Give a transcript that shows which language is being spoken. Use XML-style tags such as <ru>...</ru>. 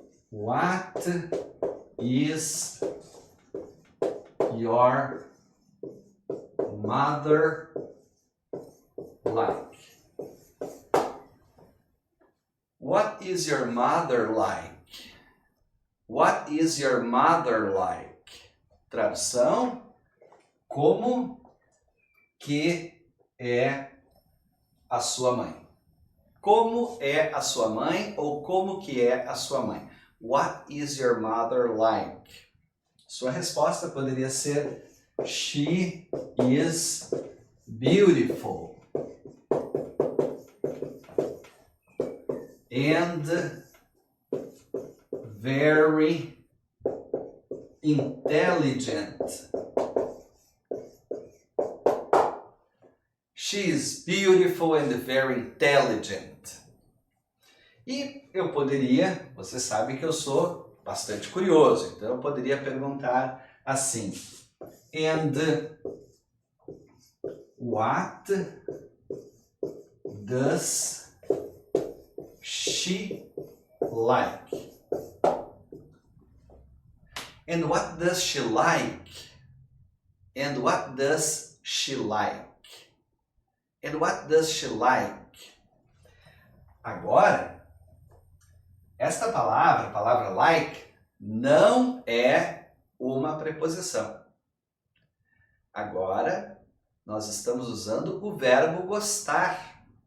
<en>What is your mother like? What is your mother like? What is your mother like?</en> <pt>Tradução: como que é a sua mãe? Como é a sua mãe ou como que é a sua mãe?</pt> <en>What is your mother like?</en> <pt>Sua resposta poderia ser</pt> <en>she is beautiful and very intelligent. She is beautiful and very intelligent.</en> <pt>E eu poderia, você sabe que eu sou bastante curioso, então eu poderia perguntar assim.</pt> <en>And what does she like? And what does she like? And what does she like? And what does she like?</en> <pt>Agora, esta palavra, a palavra like, não é uma preposição. Agora, nós estamos usando o verbo gostar.</pt>